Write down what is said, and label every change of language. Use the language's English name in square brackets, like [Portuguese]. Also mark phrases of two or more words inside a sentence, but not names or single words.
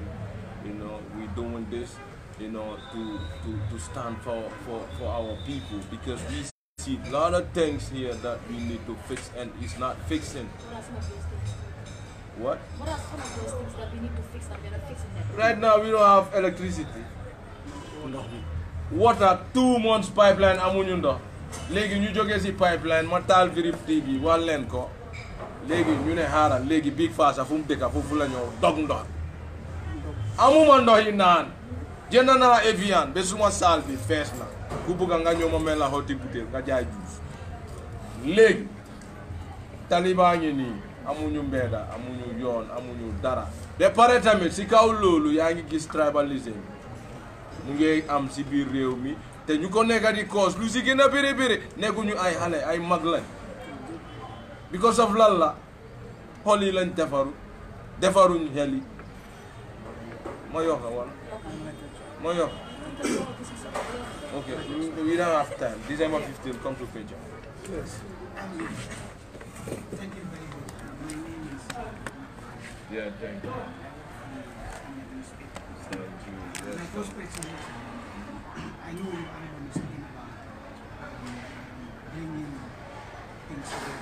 [English] You know, we're doing this, you know, to stand for our people, because we see a lot of things here that we need to fix and it's not fixing. What? What are some of those things that we need to fix and we are fixing them? Right now we don't have electricity. Water 2 months pipeline [Wolof] amuñu ndox. Léegi ñu jógee ci pipeline ma taal Virip TV wax leen ko. Léegi ñu ne xaaral léegi Big Fassa fu mu dëkk foofu la ñëw dog ndox. Amuma ndox yi naan. Jënd naa Evian ba suma saal bi fees na. Ku bëgg nga ñëw ma mel la hoti butéel nga jaay juice. Léegi taliba ngi nii amuñu mbedda amuñu yoon amuñu dara. Ba pare tamit ci kaw loolu yaa ngi gis tribalism mu ngi am ci biir réew mi te ñu ko nekk di cause lu ci gën a bëri nekkuñu ay xale ay mag lañ because of lan la xol yi lañ defaruñ xel yi ma yokk wala ma yokk [English] okay we don't have time. December 15 come to Kenya. Yes. Thank you very much. My name is Yeah, thank you. My first question is, I know your album is talking about bringing things together.